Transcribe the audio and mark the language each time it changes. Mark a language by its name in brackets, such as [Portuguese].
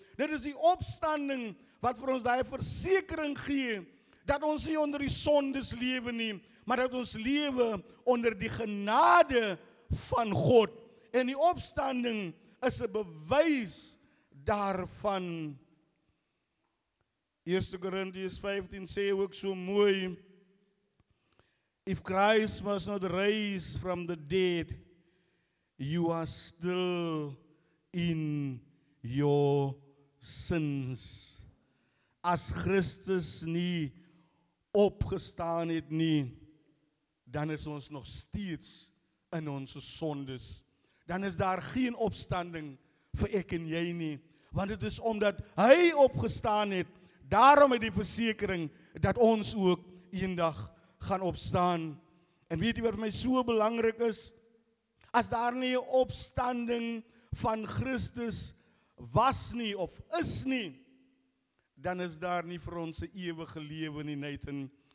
[Afrikaans] Dit is die opstanding wat vir ons daai versekering gee, dat ons nie onder die sondes lewe nie, maar dat ons lewe onder die genade van God. En die opstanding is 'n bewys daarvan. 1 Korintiërs 15 sê ook so mooi, [English] if Christ was not raised from the dead, you are still in your sins. [Afrikaans] As Christus nie opgestaan het nie, dan is ons nog steeds in ons sondes. Dan is daar geen opstanding vir ek en jy nie. Want dit is omdat hy opgestaan het, daarom het die versekering dat ons ook eendag gaan opstaan. En weet jy wat vir my so belangrik is? As daar nie 'n opstanding van Christus was nie of is nie, dan is daar nie vir ons 'n ewige lewe nie, Nathan.